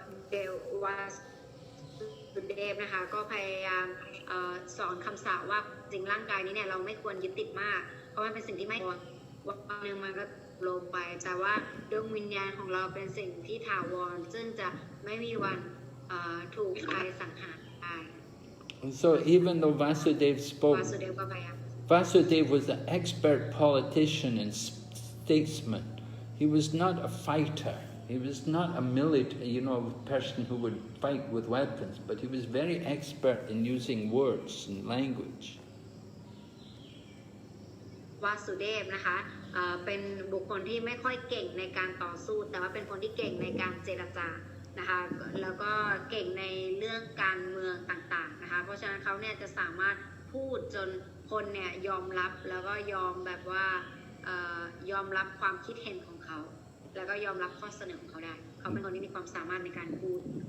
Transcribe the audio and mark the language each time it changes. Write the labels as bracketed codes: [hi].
[th] เดวาสุเดฟนะคะก็พยายามสอนคำสาว่าจริงร่างกายนี้เนี่ยเราไม่ควรยึดติดมากเพราะมันเป็นสิ่งที่ไม่วันหนึ่งมันก็ลงไปแต่ว่าดวงวิญญาณของเราเป็นสิ่งที่ถาวรซึ่งจะไม่มีวันถูกใครสังหารได้ [en] So even though Vasudeva spoke, Vasudeva was an expert politician and statesman. He was not a fighter. He was not a military, person who would fight with weapons, but he was very expert in using words and language. [th] วาสุเดฟนะคะเป็นบุคคลที่ไม่ค่อยเก่งในการต่อสู้แต่ว่าเป็นคนที่เก่งในการเจรจานะคะแล้วก็เก่งในเรื่องการเมืองต่างๆนะคะเพราะฉะนั้นเขาเนี่ยจะสามารถพูดจนคนเนี่ยยอมรับแล้วก็ยอมแบบว่ายอมรับความคิดเห็นของเขาแล้วก็ยอมรับข้อเสนอของเขาได้เขาเป็นคนที่มีความสามารถในการพูด